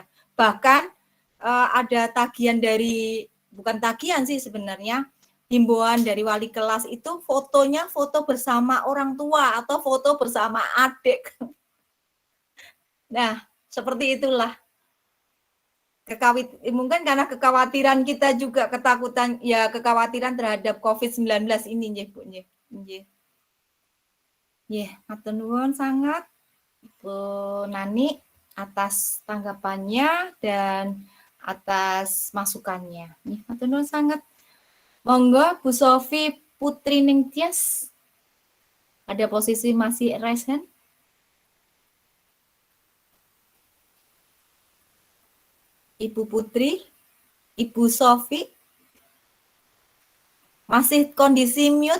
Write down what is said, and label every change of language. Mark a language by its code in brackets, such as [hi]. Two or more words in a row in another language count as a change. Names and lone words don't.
[id] Bahkan ada tagihan bukan tagihan sih sebenarnya, himbauan dari wali kelas itu fotonya foto bersama orang tua atau foto bersama adik. Nah, seperti itulah. Mungkin karena kekhawatiran kita juga, kekhawatiran terhadap COVID-19 ini [jv] nggih Bu nggih. Nggih, matur nuwun sangat [id] Bu Nani atas tanggapannya dan atas masukannya. [jv] Nggih, matur nuwun sangat. Monggo Bu Sofi Putri Ningtyas. [id] Ada posisi masih [en] raise hand? [id] Ibu Putri, Ibu Sofi, masih kondisi mute?